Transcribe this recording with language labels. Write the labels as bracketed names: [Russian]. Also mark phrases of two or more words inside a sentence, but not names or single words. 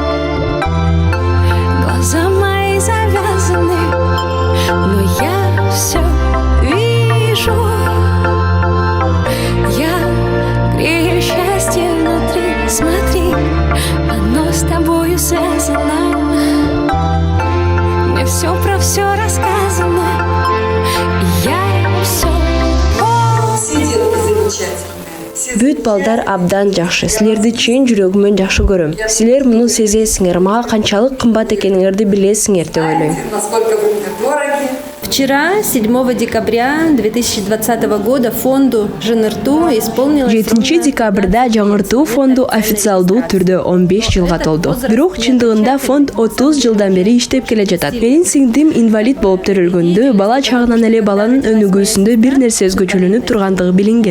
[Russian] Глаза мои завязаны, но я все вижу. Я грею счастье внутри, смотри, оно с тобою связано. Мне все про все рассказано. [Kyrgyz] Бүт балдар абдан жакшы. Силерди чын жүрөгүмөн жакшы көрөм. Силер муну сезесиңер, мага канчалык кымбат экениңерди билесиңер деп ойлойм. [Russian] Вчера, 7 декабря 2020 года, фонду ЖНРТУ исполнилось... [Kyrgyz] 7 декабрда жаңыртуу фонду официалдуу түрдө 15 жылга толду. Бирок чындыгында фонд 30 жылдан бери иштеп келе жатат. Менин сиңдим инвалид болуп төрөлгөндө бала чагынан эле баланын өнүгүүсүндө бир нерсе өзгөчөлөнүп тургандыгы билинген.